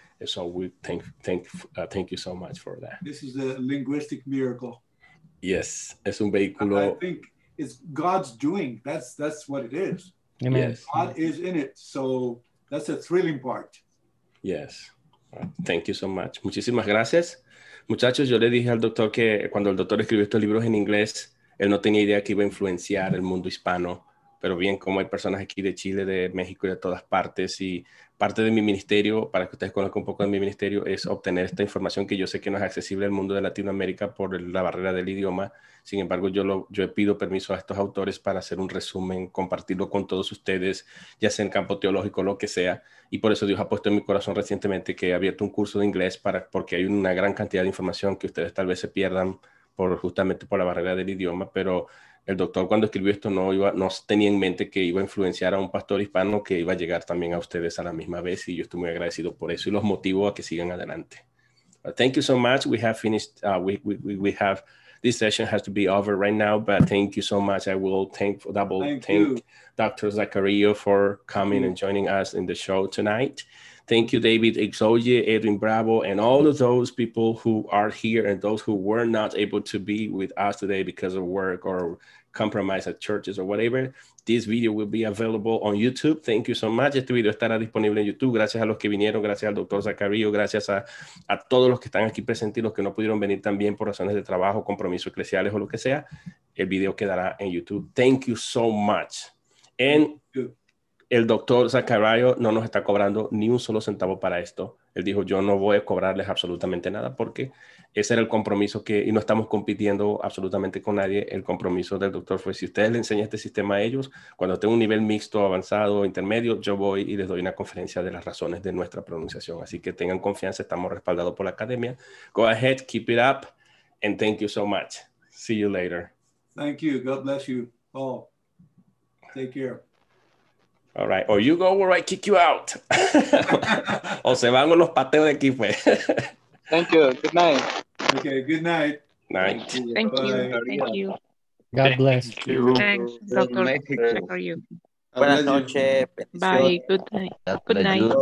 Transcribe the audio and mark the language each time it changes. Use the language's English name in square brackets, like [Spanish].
[English] And so we thank you so much for that. This is a linguistic miracle. [Spanish] Yes, es un vehículo. [English] I think it's God's doing. That's what it is. Amen. Yes. God is in it. So that's a thrilling part. Yes. Thank you so much. [Spanish] Muchísimas gracias. Muchachos, yo le dije al doctor que cuando el doctor escribió estos libros en inglés, él no tenía idea que iba a influenciar el mundo hispano, pero bien, como hay personas aquí de Chile, de México y de todas partes, y parte de mi ministerio, para que ustedes conozcan un poco de mi ministerio, es obtener esta información que yo sé que no es accesible al mundo de Latinoamérica por la barrera del idioma. Sin embargo, yo pido permiso a estos autores para hacer un resumen, compartirlo con todos ustedes, ya sea en campo teológico, lo que sea. Y por eso Dios ha puesto en mi corazón recientemente que he abierto un curso de inglés porque hay una gran cantidad de información que ustedes tal vez se pierdan justamente por la barrera del idioma, pero el doctor cuando escribió esto no tenía en mente que iba a influenciar a un pastor hispano que iba a llegar también a ustedes a la misma vez, y yo estoy muy agradecido por eso y los motivo a que sigan adelante. [English] Thank you so much. We have finished. We have this session has to be over right now, but thank you so much. I will thank Dr. Zachariou for coming and joining us in the show tonight. Thank you, David Exoye, Edwin Bravo, and all of those people who are here and those who were not able to be with us today because of work or compromise at churches or whatever. This video will be available on YouTube. Thank you so much. [Spanish] Este video estará disponible en YouTube. Gracias a los que vinieron, gracias al doctor Zachariou, gracias a todos los que están aquí presentes y los que no pudieron venir también por razones de trabajo, compromisos eclesiales o lo que sea. El video quedará en YouTube. [English] Thank you so much. [Spanish] And el doctor Zachariou no nos está cobrando ni un solo centavo para esto. Él dijo, yo no voy a cobrarles absolutamente nada porque ese era el compromiso y no estamos compitiendo absolutamente con nadie. El compromiso del doctor fue, si ustedes le enseñan este sistema a ellos, cuando tengo un nivel mixto, avanzado, intermedio, yo voy y les doy una conferencia de las razones de nuestra pronunciación. Así que tengan confianza, estamos respaldados por la academia. [English] Go ahead, keep it up, and thank you so much. See you later. Thank you. God bless you all. Take care. All right. Or you go or I kick you out. [Spanish] O se van los pateos de aquí, pues. [English] Thank you. Good night. Okay, good night. Night. Thank you. Thank you. God bless. Thanks, Dr. Zachariou. [Spanish] Buenas noches. [English] Bye. Good night. Good night.